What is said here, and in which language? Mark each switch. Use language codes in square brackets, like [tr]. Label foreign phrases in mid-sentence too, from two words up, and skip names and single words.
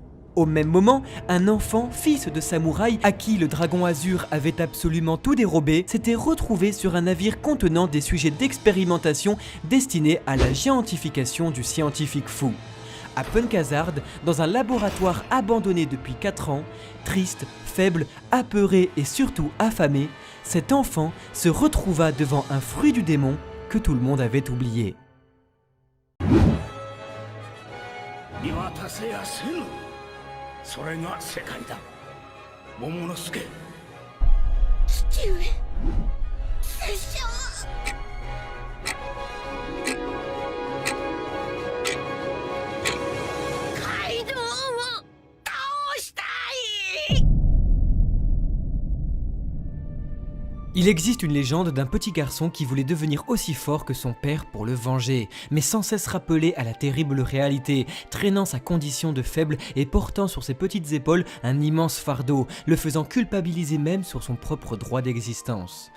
[fr] Au même moment, un enfant, fils de samouraï, à qui le dragon azur avait absolument tout dérobé, s'était retrouvé sur un navire contenant des sujets d'expérimentation destinés à la géantification du scientifique fou. À Punkhazard, dans un laboratoire abandonné depuis 4 ans, triste, faible, apeuré et surtout affamé, cet enfant se retrouva devant un fruit du démon que tout le monde avait oublié. [ja] 見渡せやせぬ。それが世界だ。桃之助。父上拙者カイドウを倒したい。 [fr] Il existe une légende d'un petit garçon qui voulait devenir aussi fort que son père pour le venger, mais sans cesse rappelé à la terrible réalité, traînant sa condition de faible et portant sur ses petites épaules un immense fardeau, le faisant culpabiliser même sur son propre droit d'existence.